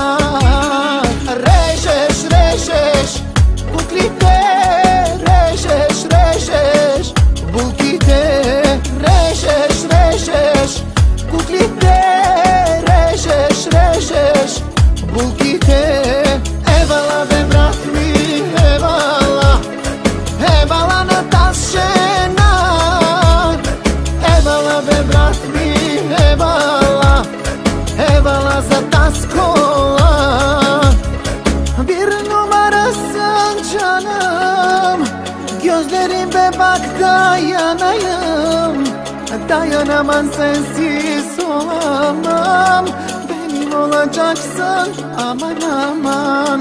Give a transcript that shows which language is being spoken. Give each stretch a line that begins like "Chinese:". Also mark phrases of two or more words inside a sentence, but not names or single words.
Bulgarian: Режеш куклите, режеш булките, режеш куклите, режеш булките. Евала бе брат ми, евала на таз жена. Евала бе брат ми, евала за таз кола.
Turkish: Bir numarasın canım, gözlerimde bak dayanayım. Dayanamam sensiz olamam, benim olacaksın aman aman.